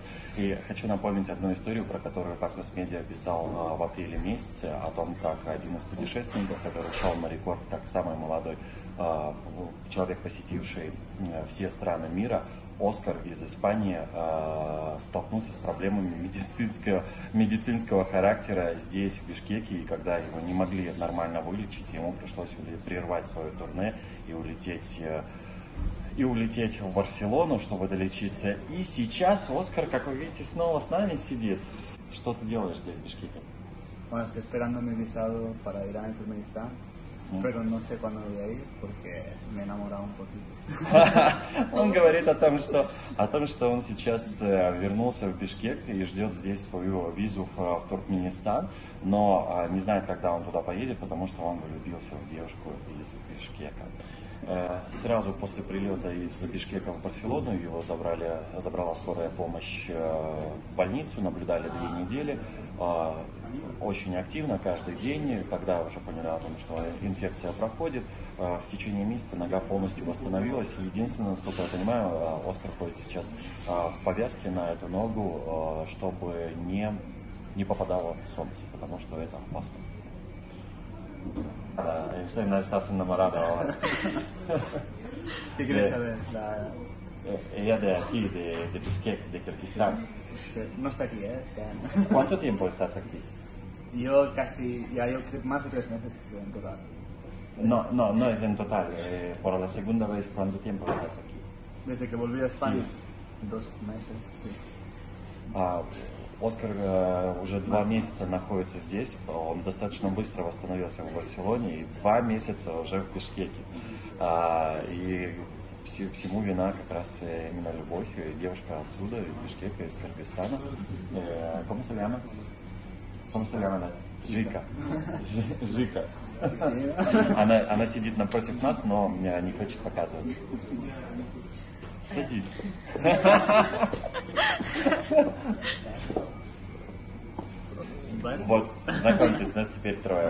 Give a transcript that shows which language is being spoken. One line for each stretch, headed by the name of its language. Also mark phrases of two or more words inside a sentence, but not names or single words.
Russian: И хочу напомнить одну историю, про которую Cactus Media писал в апреле месяце, о том, как один из путешественников, который шел на рекорд, как самый молодой человек, посетивший все страны мира, Оскар из Испании, столкнулся с проблемами медицинского характера здесь, в Бишкеке, и когда его не могли нормально вылечить, ему пришлось прервать свое турне и улететь в Барселону, чтобы долечиться. И сейчас Оскар, как вы видите, снова с нами сидит. Что ты делаешь здесь, в Бишкеке?
Spanish: Bueno, estoy esperando mi visado para ir a Turkmenistán, pero no sé cuándo voy a ir porque me he enamorado un poquito.
Russian: Он говорит о том, что он сейчас вернулся в Бишкек и ждет здесь свою визу в Туркменистан, но не знает, когда он туда поедет, потому что он влюбился в девушку из Бишкека. Сразу после прилета из Бишкека в Барселону его забрала скорая помощь в больницу, наблюдали 2 недели, очень активно каждый день, когда уже поняли о том, что инфекция проходит, в течение месяца нога полностью восстановилась. Единственное, насколько я понимаю, Оскар ходит сейчас в повязке на эту ногу, чтобы не попадало солнце, потому что это опасно.
Spanish: No estás enamorada ahora. ¿Qué quieres saber? Ella de aquí, de Bishkek, de Kirguistán. No está aquí, está... ¿Cuánto tiempo estás aquí? Yo casi, ya llevo más de 3 meses en total. No es en total. Por la segunda vez, ¿cuánto tiempo estás aquí? Desde que volví a España, Sí. 2 meses, sí.
Russian: Оскар уже 2 месяца находится здесь, он достаточно быстро восстановился в Барселоне и 2 месяца уже в Бишкеке. И всему вина как раз именно любовь. Девушка отсюда, из Бишкека, из Кыргызстана.
Spanish: ¿Cómo se llama? ¿Cómo se llama?
Russian: Жика. Жика. Она сидит напротив нас, но не хочет показывать. Садись. Вот, знакомьтесь, нас теперь 3.